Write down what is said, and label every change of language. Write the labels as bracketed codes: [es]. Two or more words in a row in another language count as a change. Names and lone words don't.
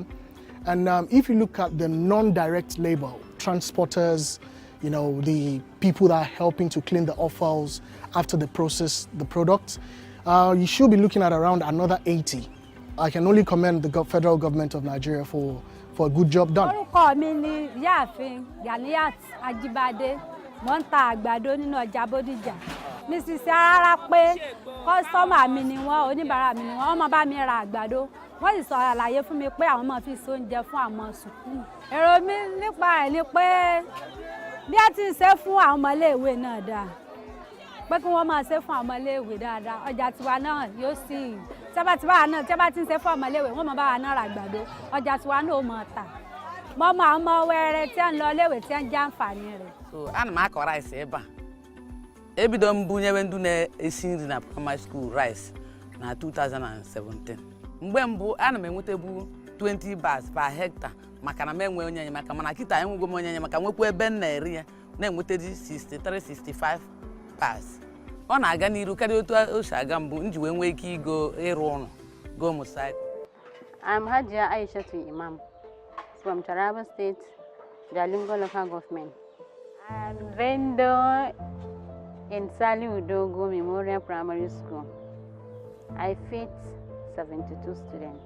[en] And if you look at the non-direct labor, transporters, you know, the people that are helping to clean the offals after they process the product, you should be looking at around another 80. I can only commend the federal government of Nigeria for a good job done. Mrs. [yo] Sarara pé customer mi ni wọ́n oníbàárà mi ni wọ́n máa bá mi ra àgbàdo wọ́n sì sọ àlàyé fún mi pé àwọn máa fi so oúnjẹ fún àwọn sùkúù. Èrò mi nípa ẹ̀ ni pé bí a ti ń ṣe fún àwọn ọmọléèwé náà dáa pé kí wọ́n máa ṣe fún àwọn ọmọléèwé dáadáa ọjà tiwa náà yóò sì tí a bá ti ń ṣe fún ọmọléèwé wọ́n máa bá wa náà ra àgbàdo ọjà tiwa náà ó máa tà mọ́ máa mọ wẹ́rẹ́ tí a ń lọ léèwé tí a ń jẹ àǹfààní rẹ̀. [ig] So ana m akọ rice ebe a ebido mbunyewe ndu na-esi nri na [en] primary school [ig] rice na 2017 mgbe mbụ ana m enwetebu [en] 20 bags per hectare [ig] maka na m enwe onye enyemaka mana kịta enwego m onye enyemaka nwekwa ebe m na-eri ya na-enwetedi 63-65 bags ọ na-aga n'iru karịa otu o si aga mbụ nji wee nwee ike ịgo ịrụ ụlọ go motorcycle. [en] I'm Hajia Aishatu Imam from Taraba State, Jalingo local government. I'm vendor in Sali Udogo Memorial Primary School. I feed 72 students.